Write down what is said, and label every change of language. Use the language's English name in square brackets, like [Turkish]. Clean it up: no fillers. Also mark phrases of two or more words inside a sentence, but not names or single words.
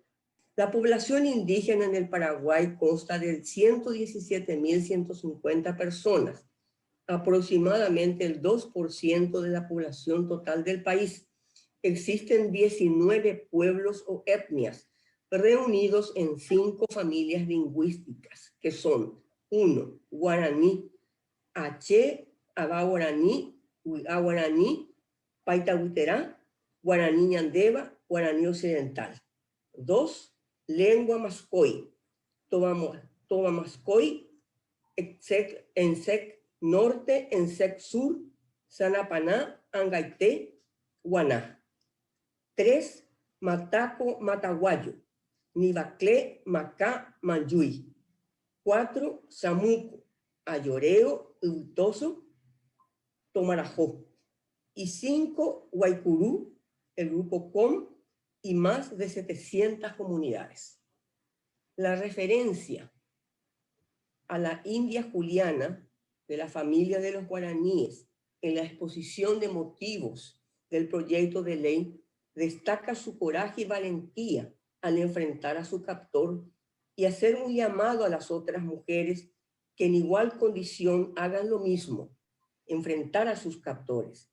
[Spanish] La población indígena en el Paraguay consta de 117.150 personas, aproximadamente el 2% de la población total del país. Existen 19 pueblos o etnias reunidos en 5 familias lingüísticas, que son 1. Guaraní, Aché, Abá-Guaraní, Huigá-Guaraní, Paitahuiterá, Guaraní Ñandeva, Guaraní Occidental. 2. Lengua Mascoy, Tomamascoy, Ensec Norte, Ensec Sur, Sanapaná, Angaité, Guaná. 3. Mataco Mataguayo, Nivaclé, Macá, Manjuy. 4. Samuco, Ayoreo, Ultoso, Tomarajó. Y 5. Guaycurú, el grupo COM, y más de 700 comunidades. La referencia a la India Juliana de la familia de los guaraníes en la exposición de motivos del proyecto de ley destaca su coraje y valentía al enfrentar a su captor y hacer un llamado a las otras mujeres que en igual condición hagan lo mismo, enfrentar a sus captores.